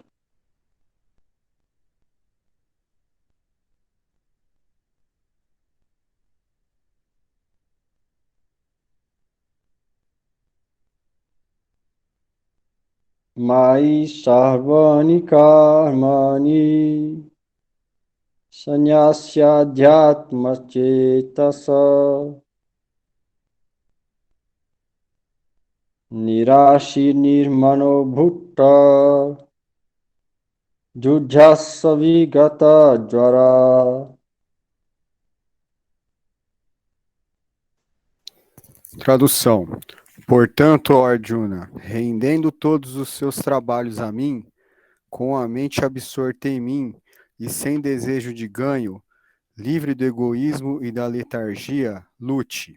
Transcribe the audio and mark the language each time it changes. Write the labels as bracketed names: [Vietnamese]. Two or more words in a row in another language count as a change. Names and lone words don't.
[Sanskrit] Mas sarvani karmani sanyasya dhyatma cetasa nirashi nirmano bhutta jujhasa vigata jvara. [Portuguese] Tradução. Portanto, ó Arjuna, rendendo todos os seus trabalhos a mim, com a mente absorta em mim e sem desejo de ganho, livre do egoísmo e da letargia, lute.